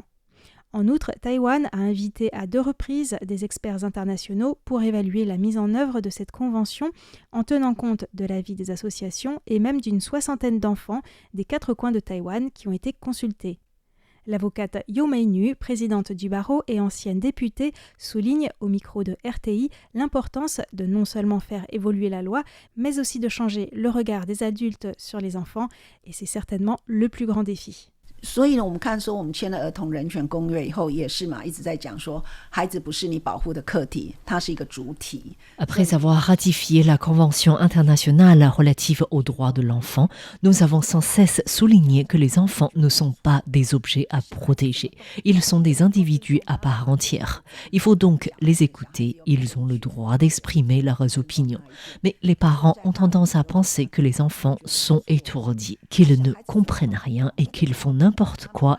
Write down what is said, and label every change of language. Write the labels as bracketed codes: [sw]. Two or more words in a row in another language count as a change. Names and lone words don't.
[fr] En outre, Taïwan a invité à 2 reprises des experts internationaux pour évaluer la mise en œuvre de cette convention en tenant compte de l'avis des associations et même d'une 60aine d'enfants des 4 coins de Taïwan qui ont été consultés. L'avocate Yo Mei-nu, présidente du barreau et ancienne députée, souligne au micro de RTI l'importance de non seulement faire évoluer la loi, mais aussi de changer le regard des adultes sur les enfants, et c'est certainement le plus grand défi. [zh] 所以呢，我们看说我们签了儿童人权公约以后也是嘛，一直在讲说孩子不是你保护的客体，它是一个主体。 [fr] Après avoir ratifié la Convention internationale relative aux droits de l'enfant, nous avons sans cesse souligné que les enfants ne sont pas des objets à protéger. Ils sont des individus à part entière. Il faut donc les écouter. Ils ont le droit d'exprimer leurs opinions. Mais les parents ont tendance à penser que les enfants sont étourdis, qu'ils ne comprennent rien et qu'ils font n'importe quoi.